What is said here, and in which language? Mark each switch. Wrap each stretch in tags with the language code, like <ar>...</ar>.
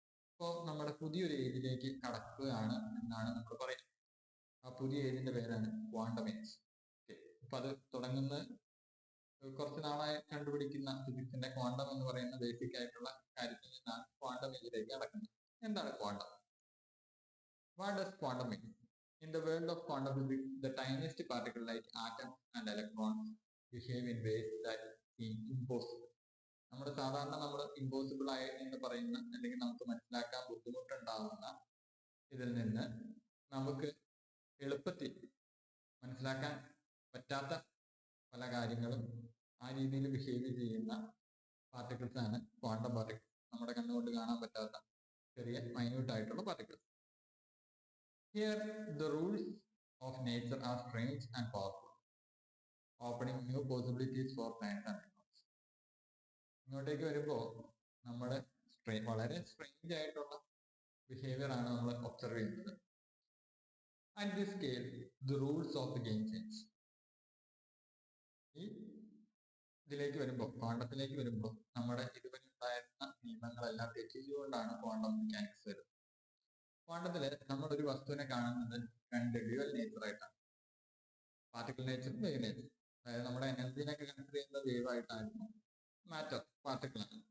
<ml>അപ്പോൾ നമ്മുടെ പുതിയൊരു ഏജിലേക്ക് കടക്കുകയാണ് എന്നാണ് നമ്മൾ പറയുന്നത്. ആ പുതിയ ഏജിന്റെ പേരാണ് ക്വാണ്ടം ഏജ്. അപ്പൊ അത് തുടങ്ങുന്ന കുറച്ച് നാളായി കണ്ടുപിടിക്കുന്ന ഫിസിക്സിന്റെ ക്വാണ്ടം എന്ന് പറയുന്ന ബേസിക് ആയിട്ടുള്ള കാര്യത്തിൽ നിന്നാണ് ക്വാണ്ടം ഏജിലേക്ക് കടക്കുന്നത്. എന്താണ് quantum?</ml> <en>What does quantum mean? In the world of quantum physics, the tiniest particle like atoms and electrons behave in ways that seem impossible.</en> <ml>നമ്മൾ സാധാരണ ഇമ്പോസിബിൾ ആയി എന്ന് പറയുന്ന അല്ലെങ്കിൽ നമുക്ക് മനസ്സിലാക്കാൻ ബുദ്ധിമുട്ടുണ്ടാകുന്ന ഇതിൽ നിന്ന് നമുക്ക് എളുപ്പത്തിൽ മനസ്സിലാക്കാൻ പറ്റാത്ത പല കാര്യങ്ങളും ആ രീതിയിൽ ബിഹേവ് ചെയ്യുന്ന പാർട്ടിക്കിൾസ് ആണ് ക്വാണ്ടം പാർട്ടിക്കിൾസ്. നമ്മുടെ കണ്ണുകൊണ്ട് കാണാൻ പറ്റാത്ത ചെറിയ മൈന്യൂട്ട് ആയിട്ടുള്ള particles.</ml> <en>Here, the rules of nature are strange and powerful, opening new possibilities for science and technology.</en> <ml>ഇങ്ങോട്ടേക്ക് വരുമ്പോൾ നമ്മുടെ വളരെ സ്ട്രേഞ്ച് ആയിട്ടുള്ള ബിഹേവിയർ ആണ് നമ്മൾ ഒബ്സർവ് ചെയ്യുന്നത്.</ml> <en>At this scale, the rules of the game change.</en> <ml>ഈ ഇതിലേക്ക് വരുമ്പോൾ, ക്വാണ്ടത്തിലേക്ക് വരുമ്പോൾ നമ്മുടെ ഇതുവരെ ഉണ്ടായിരുന്ന നിയമങ്ങളെല്ലാം തെറ്റിച്ചുകൊണ്ടാണ് ക്വാണ്ടം മെക്കാനിക്സ് വരുന്നത്. ക്വാണ്ടത്തില് നമ്മൾ ഒരു വസ്തുവിനെ കാണുന്നത് രണ്ട് ഡ്യുവൽ നേച്ചർ ആയിട്ടാണ്. Particle nature, wave nature. അതായത് നമ്മുടെ എനർജിനൊക്കെ കൺസിഡർ ചെയ്യുന്നത് വേവ് ആയിട്ടായിരുന്നു, മാറ്റർ പാർട്ടിക്കിൾ ആണ്.</ml>